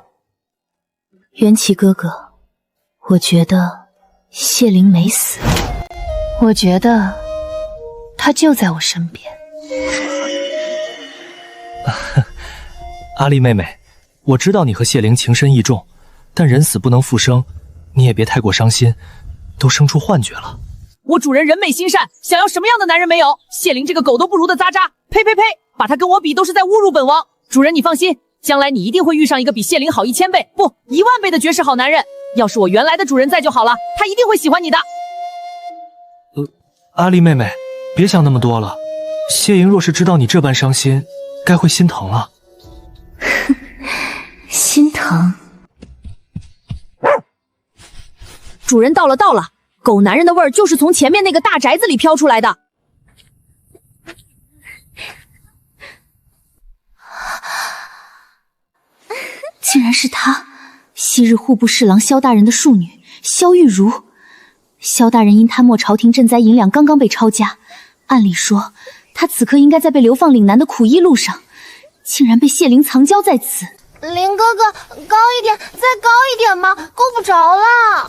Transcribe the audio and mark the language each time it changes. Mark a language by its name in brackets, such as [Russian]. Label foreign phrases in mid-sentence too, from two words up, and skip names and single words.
[Chinese] 袁琦哥哥，我覺得謝靈沒死，我覺得他就在我身邊。阿離妹妹，我知道你和謝靈情深意重，但人死不能復生，你也別太過傷心，都生出幻覺了。我主人人美心善，想要什麼樣的男人沒有？謝靈這個狗都不如的渣渣，呸呸呸！把他跟我比都是在侮辱本王。主人你放心，將來你一定會遇上一個比謝靈好1000倍不10000倍的絕世好男人。要是我原來的主人在就好了，他一定會喜歡你的。阿離妹妹，別想那麼多了。謝盈若是知道你這般傷心，該會心疼了。心疼？主人到了。狗男人的味兒就是從前面那個大宅子裡飄出來的。竟然是他，昔日戶部侍郎蕭大人的庶女蕭玉茹。蕭大人因貪墨朝廷賑災銀兩剛剛被抄家，按理說他此刻應該在被流放嶺南的苦役路上，竟然被謝靈藏嬌在此。靈哥哥，高一點，再高一點嘛，夠不着了。